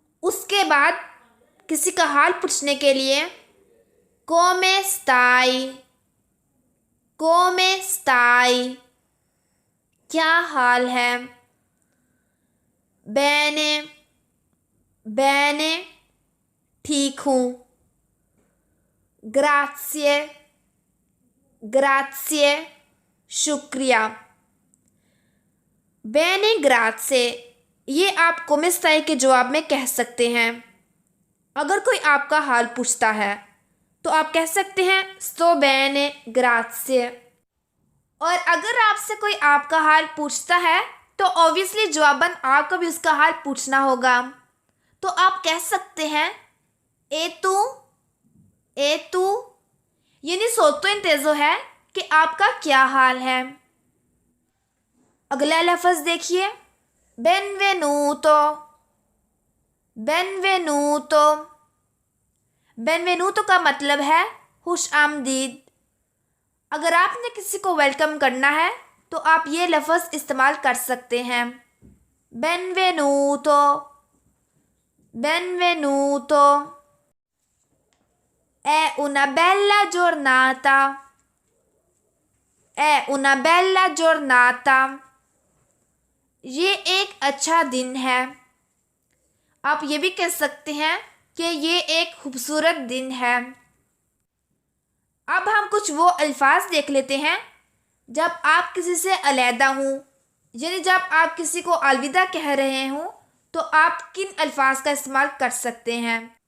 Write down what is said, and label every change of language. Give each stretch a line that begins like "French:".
Hindi: उसके बाद किसी का हाल पूछने के लिए
Italian: come stai, come stai,
Hindi: क्या हाल है।
Italian: bene, bene,
Hindi: ठीक हूँ।
Italian: grazie, grazie,
Hindi: शुक्रिया।
Italian: bene grazie
Hindi: ये आप
Italian: come stai
Hindi: के जवाब में कह सकते हैं। अगर कोई आपका हाल पूछता है तो आप कह सकते हैं
Italian: sto bene grazie।
Hindi: और अगर आपसे कोई आपका हाल पूछता है तो ऑब्वियसली जवाबन आपको भी उसका हाल पूछना होगा, तो आप कह सकते हैं
Italian: ए तू, ए तू,
Hindi: यानी सोतो इंतेजो है कि आपका क्या हाल है। अगला लफ्ज़ देखिए benvenuto, benvenuto, benvenuto का मतलब है खुश आमदीद। अगर आपने किसी को वेलकम करना है तो आप ये लफ्ज़ इस्तेमाल कर सकते हैं benvenuto, benvenuto।
Italian: è una bella giornata, è una bella giornata,
Hindi: ये एक अच्छा दिन है। आप ये भी कह सकते हैं कि ये एक खूबसूरत दिन है। अब हम कुछ वो अल्फाज देख लेते हैं जब आप किसी से अलहदा हों, यानी जब आप किसी को अलविदा कह रहे हों तो आप किन अल्फाज का इस्तेमाल कर सकते हैं।